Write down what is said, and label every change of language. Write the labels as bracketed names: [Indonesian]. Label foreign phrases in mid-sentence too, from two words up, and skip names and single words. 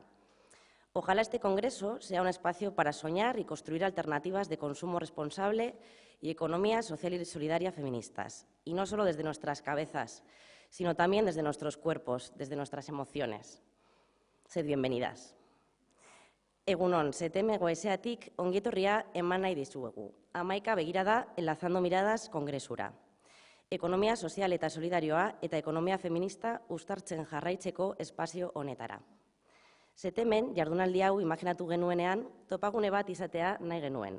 [Spanish] Ojalá este congreso sea un espacio para soñar y construir alternativas de consumo responsable y economía social y solidaria feministas, y no solo desde nuestras cabezas, sino también desde nuestros cuerpos, desde nuestras emociones. Sed bienvenidas. [Basque] Egunon, SETEME Guaiseatik ongi etorria eman nahi dizuegu. Hamaika Begira da, Enlazando Miradas kongresura. Ekonomia sozial eta solidarioa eta ekonomia feminista uztartzen jarraitzeko espazio honetara. SETEMen jardunaldi hau imaginatu genuenean topagune bat izatea nahi genuen.